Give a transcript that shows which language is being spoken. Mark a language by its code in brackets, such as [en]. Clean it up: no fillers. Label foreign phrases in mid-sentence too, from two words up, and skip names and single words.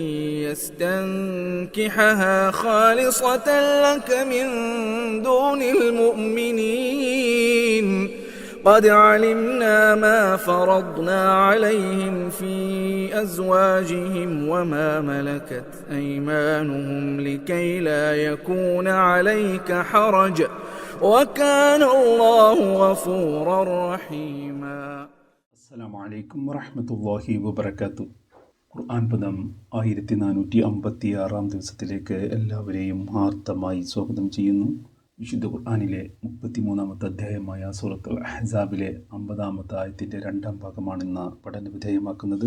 [ar] يستنكحها خالصة لك من دون المؤمنين قد علمنا ما فرضنا عليهم في أزواجهم وما ملكت أيمانهم لكي لا يكون عليك حرج وكان الله غفورا رحيما. السلام عليكم ورحمة الله وبركاته. [ml] ഖുർആൻ പദം 1456 ദിവസത്തിലേക്ക് എല്ലാവരെയും ആർദ്രമായി സ്വാഗതം ചെയ്യുന്നു. വിശുദ്ധ ഖുർആനിലെ 33-ാമത്തെ അധ്യായമായ സൂറത്തുൽ അഹ്സാബിലെ 50-ാമത്തെ ആയത്തിൻ്റെ 2ാം ഭാഗമാണ് ഇന്ന് പഠന വിധേയമാക്കുന്നത്.